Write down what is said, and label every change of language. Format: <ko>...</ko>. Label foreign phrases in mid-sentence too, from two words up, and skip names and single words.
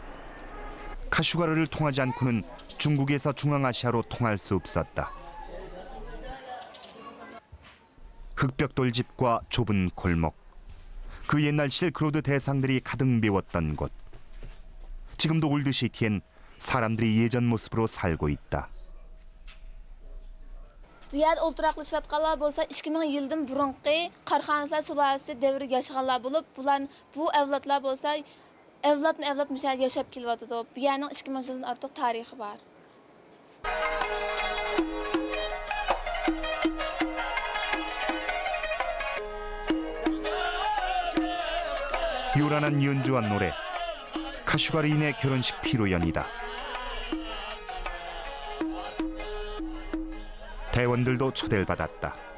<ko>카슈가르를 통하지 않고는 중국에서 중앙아시아로 통할 수 없었다. 흑벽돌집과 좁은 골목, 그 옛날 실크로드 대상들이 가득 메웠던 곳. 지금도 올드시티엔 사람들이 예전 모습으로 살고 있다.</ko> <uz>Bu yerda o'ltiraqlashayotganlar bo'lsa 2000 yildan burungi Qarxonlar sulolasi davriga yashaganlar bo'lib, bular bu avlodlar bo'lsa avlodma-avlod mushal yashab kelyapti. Bu yerning 2000 yildan ortiq tarixi bor.</uz> <ko>요란한 연주와 노래, 카슈가르인의 결혼식 피로연이다. 대원들도 초대를 받았다.</ko>